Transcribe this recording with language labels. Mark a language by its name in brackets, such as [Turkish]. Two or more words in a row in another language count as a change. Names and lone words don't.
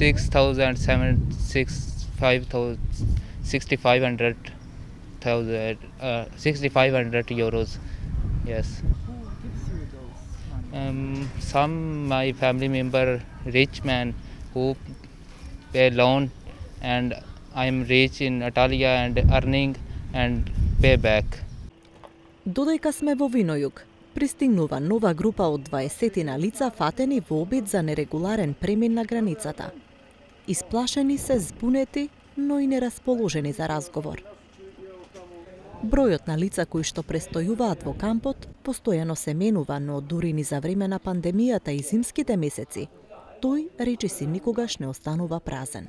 [English] 6,500 euros. Yes. Who gives you those money? Some my family member, rich man, who pay loan, and I am rich in Italy and earning and pay back. [Macedonian] Додека сме во Винојук, пристигнува нова група од 20 лица фатени во обид за нерегуларен премин на границата. Исплашени се, збунети, но и нерасположени за разговор. Бројот на лица кои што престојуваат во кампот постојано се менува, но дури ни за време на пандемијата и зимските месеци, тој речиси никогаш не останува празен.